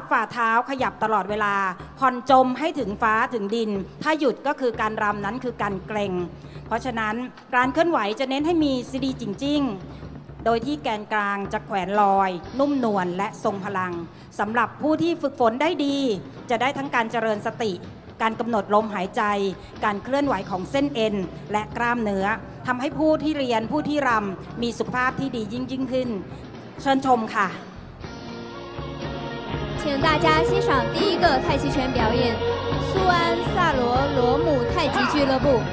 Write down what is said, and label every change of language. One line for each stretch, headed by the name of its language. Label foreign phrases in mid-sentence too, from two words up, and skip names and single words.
Thai: ฝ่าเท้าขยับตลอดเวลาผ่อนจมให้ถึงฟ้าถึงดินถ้าหยุดก็คือการรำนั้นคือการเกร็งเพราะฉะนั้นการเคลื่อนไหวจะเน้นให้มีซีดีจริงๆโดยที่แกนกลางจะแขวนลอยนุ่มนวลและทรงพลังสำหรับผู้ที่ฝึกฝนได้ดีจะได้ทั้งการเจริญสติการกำหนดลมหายใจการเคลื่อนไหวของเส้นเอ็นและกล้ามเนื้อทำให้ผู้ที่เรียนผู้ที่รำมีสุขภาพที่ดียิ่งขึ้นเชิญชมค่ะ
Chinese: 请大家欣赏第一个太极拳表演苏安萨罗罗姆太极俱乐部